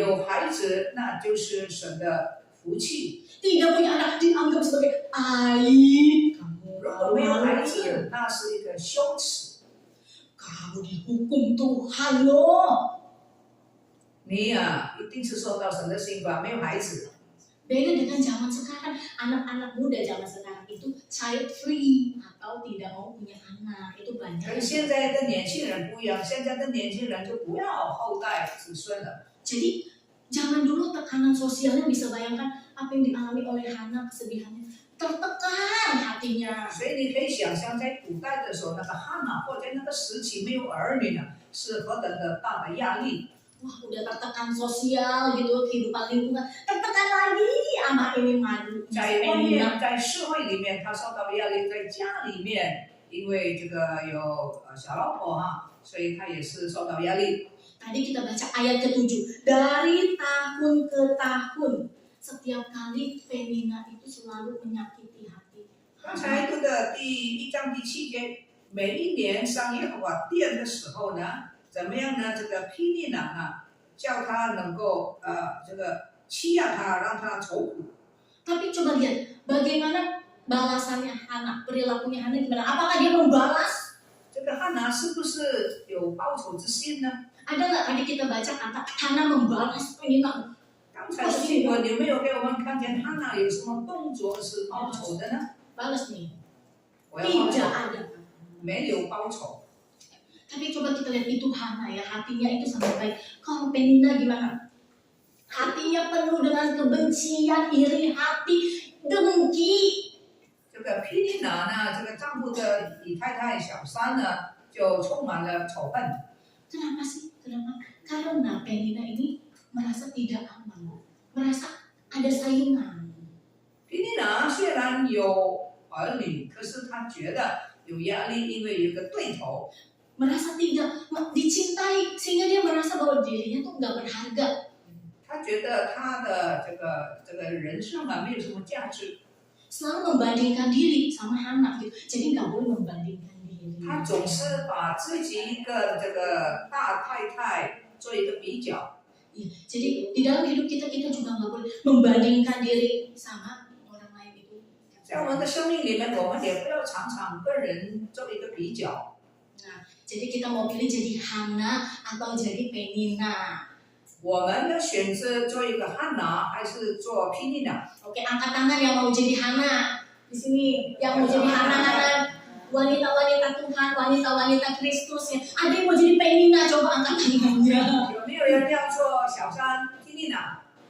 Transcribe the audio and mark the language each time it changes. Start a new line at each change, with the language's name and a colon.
Chinese: 有孩子，那就是神的福气。
Indonesian: Tidak punya anak dianggap sebagai aib. Kamu
Chinese: 如果没有孩
Indonesian: malu-maluin.
Chinese: 子，那是一个羞耻。
Indonesian: Kamu dihukum Tuhan loh.
Chinese: 你呀、一定是受到神的刑罚。没有孩子，
Indonesian: Beda dengan zaman sekarang, anak-anak muda zaman sekarang itu child free atau tidak mau punya anak, itu banyak.
Chinese: 跟现在的年轻人不一样，现在的年轻人就不要后代子孙了。
Indonesian: Jadi zaman dulu tekanan sosialnya bisa bayangkan apa yang dialami oleh Hana, kesedihannya, tertekan hatinya.
Chinese: 所以你可以想象，在古代的时候，那个汉娜或者那个时期没有儿女呢，是何等的大的压力。
Indonesian: Wah, udah tertekan sosial gitu, kehidupan lingkungan, tertekan lagi anak ini madu.
Chinese: 在外面，在社会里面，他受到压力；在家里面，因为这个有小老婆哈，所以他也是受到压力。
Indonesian: Tadi kita baca ayat ke-7, dari tahun ke tahun, setiap kali Penina itu selalu menyakiti hati.
Chinese: 刚才读的第1章第7节，每一年上耶和华殿的时候呢，怎么样呢？这个毗尼拿呢，叫他能够这个欺压他，让他愁苦。
Indonesian: Tapi coba lihat bagaimana balasannya Hana, perilakunya Hana gimana? Apakah dia membalas?
Chinese: 这个汉拿是不是有报仇之心呢？
Indonesian: Ada nggak tadi kita baca kata Hana membalas Penina?
Chinese: 刚才的经文有没有给我们看见汉拿有什么动作是报仇的呢？
Indonesian: Balas nih.
Chinese: 我要报仇，
Indonesian: ada.
Chinese: 没有报仇。
Indonesian: Tapi coba kita lihat itu Hana ya, hatinya itu sangat baik. Kalau Penina gimana? Hatinya penuh dengan kebencian, iri hati, dengki.
Chinese: 这个毗尼拿呢，这个丈夫的以太太小三呢，就充满了仇恨。
Indonesian: Kenapa sih? Kenapa? Karena Penina ini merasa tidak aman, merasa ada saingan.
Chinese: 毗尼拿虽然有儿女，可是他觉得有压力，因为有一个对头。
Indonesian: Merasa tidak dicintai sehingga dia merasa bahwa dirinya tuh nggak berharga.
Chinese: 他觉得他的这个人生啊，没有什么价值。
Indonesian: Selalu membandingkan diri sama Hana gitu. Jadi nggak boleh membandingkan diri.
Chinese: 他总是把自己跟这个大太太做一个比较。
Indonesian: Ya, jadi di dalam hidup kita juga nggak boleh membandingkan diri sama orang lain itu.
Chinese: 在我们的生命里面，我们也不要常常跟人做一个比较。
Indonesian: Nah, jadi kita mau pilih jadi Hana atau jadi Penina.
Chinese: 我们要选择做一个汉拿，还是做毗尼拿？
Indonesian: Oke, angkat tangan yang mau jadi Hana. Di sini yang mau jadi Hana, wanita-wanita Tuhan, wanita-wanita Kristus ya. Ada yang mau jadi Penina, coba angkat tangannya.
Chinese: 有没有人要做小三毗尼拿？